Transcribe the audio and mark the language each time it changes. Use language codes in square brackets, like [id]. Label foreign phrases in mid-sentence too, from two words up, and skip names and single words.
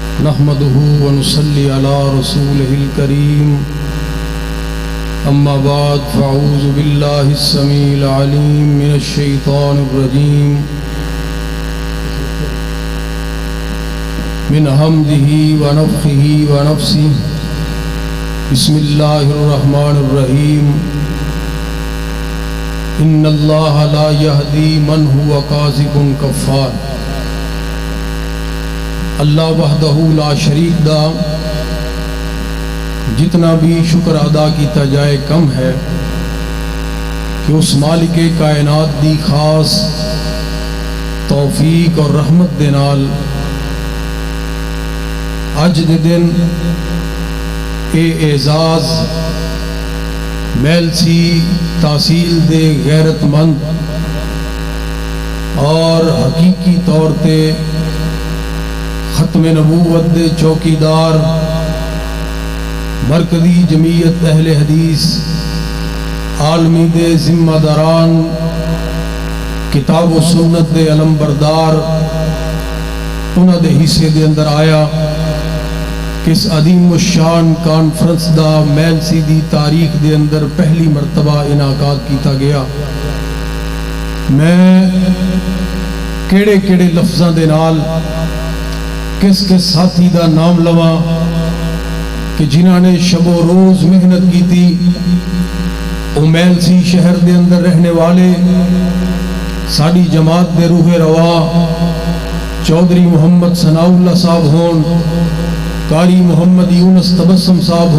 [ar] نحمده ونصلي على رسوله الكريم أما بعد فأعوذ بالله السميع العليم من الشيطان الرجيم من حمده ونفخه ونفسه بسم الله الرحمن الرحيم إن الله لا يهدي من هو كاذب كفار [pa] اللہ [ar] وحدہ لا شریک [pa] دا جتنا بھی شکر ادا کیتا جائے کم ہے کہ اس مالک کائنات دی خاص توفیق اور رحمت دے نال اج دے دن اے اعزاز میلسی تحصیل دے غیرت مند اور حقیقی طور تے ختم نبوت دے چوکیدار مرکزی جمعیت اہل حدیث عالمی دے ذمہ داران کتاب و سنت دے علم بردار انہاں دے حصے دے اندر آیا کہ اس عظیم الشان کانفرنس دا میلسی دی تاریخ دے اندر پہلی مرتبہ انعقاد کیتا گیا۔ میں کیڑے کیڑے لفظاں دے نال کس کس ساتھی دا نام لواں کہ جنہاں نے شب و روز محنت کی تھی، میلسی شہر دے اندر رہنے والے ساڑی جماعت دے روح روا چودھری محمد ثناء اللہ صاحب ہون، قاری محمد یونس تبسم صاحب